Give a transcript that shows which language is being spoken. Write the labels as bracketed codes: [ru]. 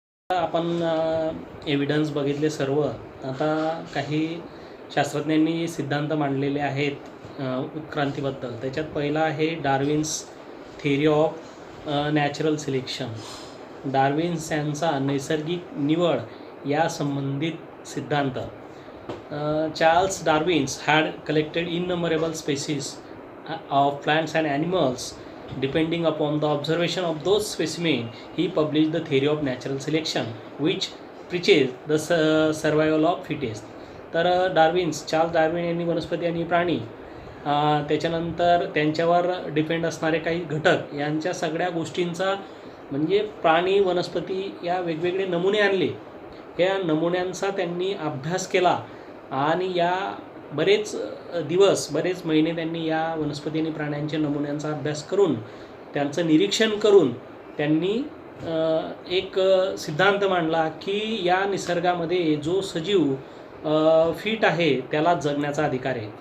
[mr] आपण एव्हिडन्स बघितले सर्व. आता काही शास्त्रज्ञांनी सिद्धांत मांडलेले आहेत उत्क्रांतीबद्दल. त्याच्यात पहिला आहे Darwin's theory of natural selection. Darwin's यांचा नैसर्गिक निवड या संबंधित सिद्धांत. [en] Charles Darwin's had collected innumerable species of plants and animals. Depending upon the observation of those specimens, he published the theory of natural selection, which preaches the survival of fittest. [mr] तर Charles Darwin यांनी वनस्पती आणि प्राणी, त्याच्यानंतर त्यांच्यावर depend असणारे काही घटक यांच्या सगळ्या गोष्टींचा म्हणजे प्राणी वनस्पती या वेगवेगळे नमुने आणले. या नमुन्यांचा त्यांनी अभ्यास केला आणि या बरेच महिने त्यांनी या वनस्पती आणि प्राण्यांच्या नमुन्यांचा अभ्यास करून त्यांचं निरीक्षण करून त्यांनी एक सिद्धांत मांडला की या निसर्गामध्ये जो सजीव फिट आहे त्याला जगण्याचा अधिकार आहे.